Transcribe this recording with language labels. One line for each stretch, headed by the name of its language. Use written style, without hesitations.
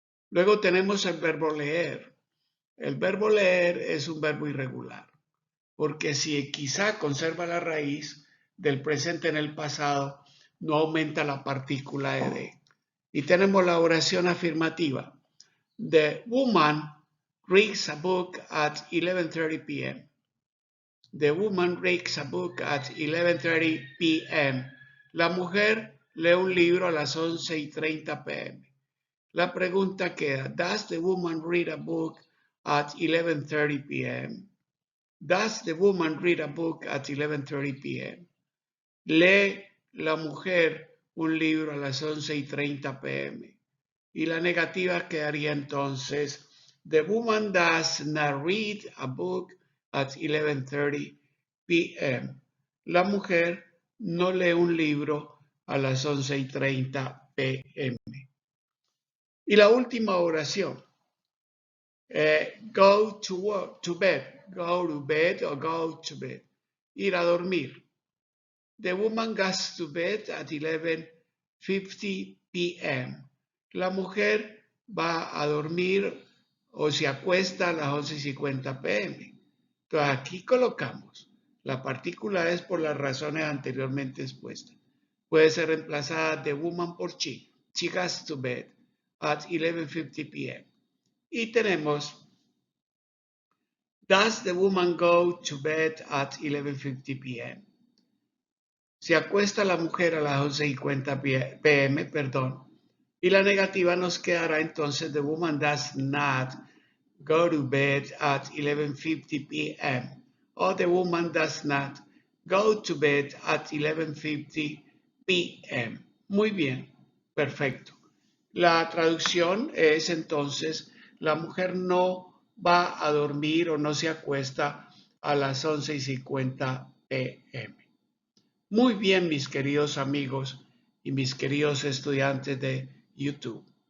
Spanish: Luego tenemos el verbo leer. El verbo leer es un verbo irregular, porque si quizá conserva la raíz del presente en el pasado, no aumenta la partícula de. Y tenemos la oración afirmativa.
English: The woman reads a book at 11:30 p.m. The woman reads a book at 11:30 p.m.
Spanish: La mujer lee un libro a las 11:30 p.m. La pregunta queda,
English: does the woman read a book at 11:30 p.m.? Does the woman read a book at 11:30 p.m.?
Spanish: ¿Lee la mujer un libro a las 11:30 p.m.? Y la negativa quedaría entonces,
English: the woman does not read a book at 11:30 p.m.
Spanish: La mujer no lee un libro a las 11:30 p.m. Y la última oración,
English: go to bed, go to bed o go to bed,
Spanish: ir a dormir.
English: The woman goes to bed at 11:50 p.m.
Spanish: La mujer va a dormir o se acuesta a las 11:50 p.m. Entonces aquí colocamos la partícula es por las razones anteriormente expuestas. Puede ser reemplazada
English: the woman
Spanish: por she.
English: She goes to bed at 11:50 p.m.
Spanish: Y tenemos
English: does the woman go to bed at 11:50 p.m.?
Spanish: Se acuesta la mujer a las 11:50 p.m., perdón. Y la negativa nos quedará entonces
English: the woman does not go to bed at 11:50 p.m. o the woman does not go to bed at 11:50 p.m.
Spanish: Muy bien, perfecto. La traducción es entonces, la mujer no va a dormir o no se acuesta a las 11:50 p.m. Muy bien, mis queridos amigos y mis queridos estudiantes de YouTube.